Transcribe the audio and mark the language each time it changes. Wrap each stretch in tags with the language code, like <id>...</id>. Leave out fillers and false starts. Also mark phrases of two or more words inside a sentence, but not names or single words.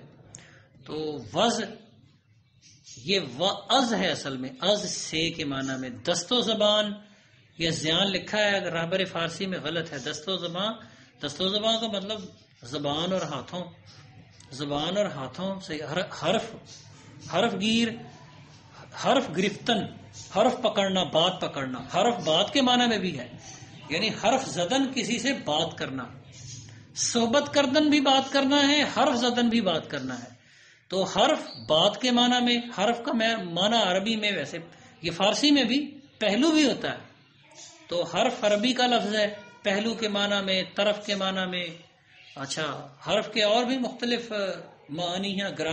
<ur>تو وز یہ وز ہے، اصل میں از سے کے معنی میں.</ur> <fa>دست و زبان</fa> <ur>یہ زیان لکھا ہے، اگر رہبر فارسی میں غلط ہے.</ur> <fa>دست و زبان</fa> <ur>کا مطلب زبان اور ہاتھوں، زبان اور ہاتھوں سے</ur> <fa>حرف گیر، حرف گرفتن،</fa> <ur>حرف پکڑنا، بات پکڑنا. حرف بات کے معنی میں بھی ہے، یعنی</ur> <fa>حرف زدن</fa> <ur>کسی سے بات کرنا.</ur> <fa>صحبت کردن</fa> <ur>بھی بات کرنا ہے،</ur> <fa>حرف زدن</fa> <ur>بھی بات کرنا ہے. تو حرف بات کے معنی میں، حرف کا معنی عربی میں، ویسے یہ فارسی میں بھی پہلو بھی ہوتا ہے. تو حرف عربی کا لفظ ہے، پہلو کے معنی میں، طرف کے معنی میں. اچھا حرف کے اور بھی مختلف معنی ہیں.</ur>